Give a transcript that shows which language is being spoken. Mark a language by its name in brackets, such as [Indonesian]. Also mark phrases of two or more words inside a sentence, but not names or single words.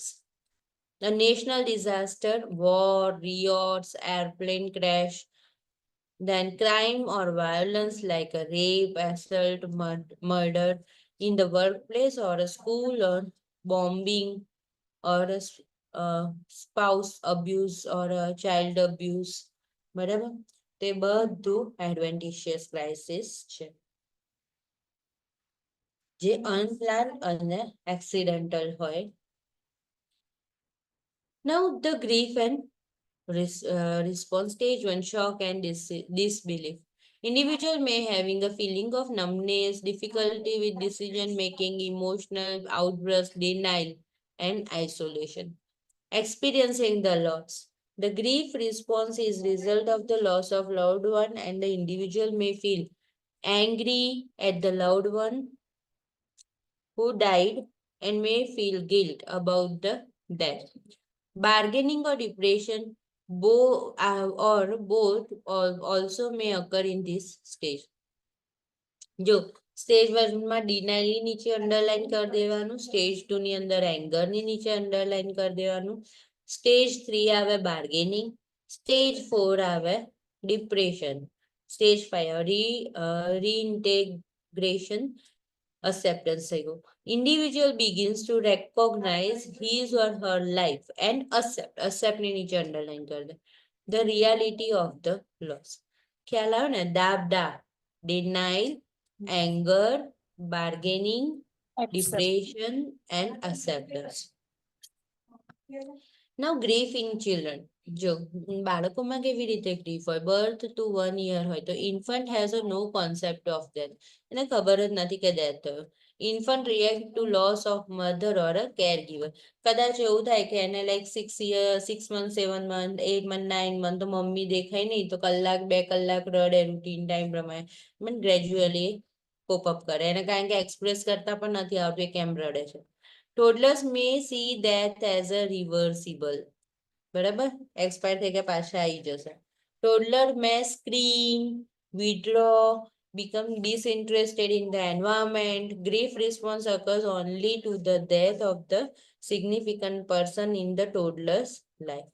[English] A national disaster, war, riots, airplane crash. Then crime or violence like a rape, assault, murder in the workplace or a school, or bombing, or a spouse abuse or a child abuse, [Gujarati] બરાબર. તે બધું [English] adventitious crisis [Gujarati] છે, જે unplanned અને accidental હોય. [English] Now the grief and response stage 1, shock and disbelief. Individual may having a feeling of numbness, difficulty with decision making, emotional outburst, denial, and isolation. Experiencing the loss. The grief response is result of the loss of loved one, and the individual may feel angry at the loved one who died and may feel guilt about the death. Bargaining or depression, or both also may occur in this stage. [Gujarati] જો સ્ટેજ 1માં ડિનાયલની નીચે અંડરલાઈન કરી દેવાનું, સ્ટેજ 2 ની અંદર એંગરની નીચે અંડરલાઈન કરી દેવાનું, સ્ટેજ 3 આવે બાર્ગેનિંગ, સ્ટેજ 4 આવે ડિપ્રેશન, સ્ટેજ 5 રીઇન્ટેગ્રેશન, acceptance થઈ ગયું. [English] Individual begins to recognize his or her life and accept [Gujarati] ની નીચે અંડરલાઈન કરી દે, [English] the reality of the loss. [Gujarati] ખ્યાલ આવે ને? દાબદા, [English] denial, anger, bargaining, depression, and acceptance. Now grief in children. [Gujarati] જો બાળકોમાં કેવી રીતે ગ્રીફ હોય? [English] birth to 1 year [Gujarati] હોય તો [English] infant has a no concept of death, [Gujarati] એને ખબર જ નથી કે ડેથ થયો. [English] infant react to loss of mother or a care giver. [Gujarati] કદાચ એવું થાય કે એને [English] like 6 months, 7 months, 8 months, 9 months [Gujarati] તો મમ્મી દેખાય નહીં, તો કલાક 2 કલાક રડે [English] routine time [Gujarati] પ્રમાણે, [English] but gradually popup [Gujarati] કરે. એને કારણ કે એક્સપ્રેસ કરતા પણ નથી આવતું એ કેમ રડે છે. [English] Toddlers may see death as a reversible. [Gujarati] બરાબર, એક્સપાયર થઈ ગયા પાછા આવી જશે. [English] toddler may scream, withdraw, become disinterested in the environment. Grief response occurs only to the death of the significant person in the toddler's life.